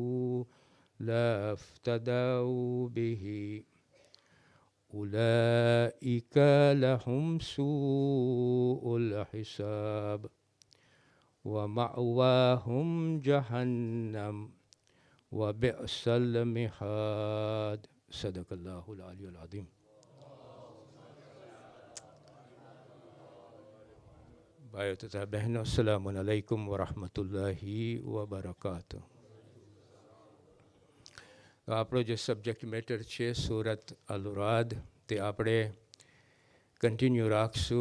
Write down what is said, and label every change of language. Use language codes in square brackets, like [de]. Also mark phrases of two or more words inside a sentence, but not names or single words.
[ar] لافتدوا به أولئك لهم سوء الحساب ومأواهم جهنم وبئس المهاد. صدق الله العلي العظيم. [gu] ભાઈઓ તથા બહેનો, [ar] السلام عليكم ورحمة الله وبركاته. [gu] આપણો જે [en] subject matter [gu] છે સૂરત અલ-રાદ, તે આપણે કન્ટિન્યુ રાખશું.